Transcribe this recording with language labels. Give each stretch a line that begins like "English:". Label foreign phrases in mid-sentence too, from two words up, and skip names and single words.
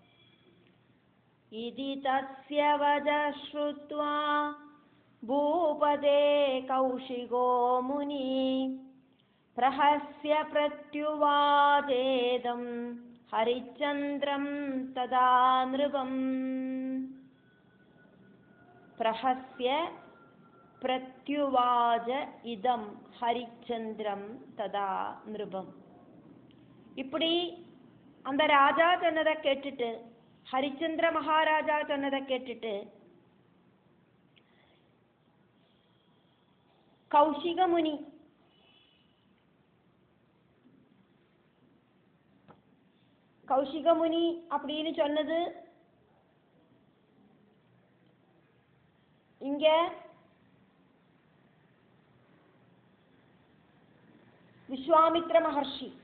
Sanskrit: ഇതി തസ്യ വച ശ്രുത്വാ ഭൂപതേ കൗശികോ മുനി പ്രഹസ്യ പ്രത്യുവാചേദം ഹരിചന്ദ്രം തദാ നൃപം. പ്രഹസ്യ പ്രത്യുവാച ഇദം ஹரிச்சந்திரம் ததா நிருபம்.
Tamil: இப்படி அந்த ராஜா சொன்னதை கேட்டுட்டு, ஹரிச்சந்திர மகாராஜா சொன்னதை கேட்டுட்டு கௌஷிக முனி அப்படின்னு சொன்னது இங்க விஸ்வாமித்ர மகர்ஷி.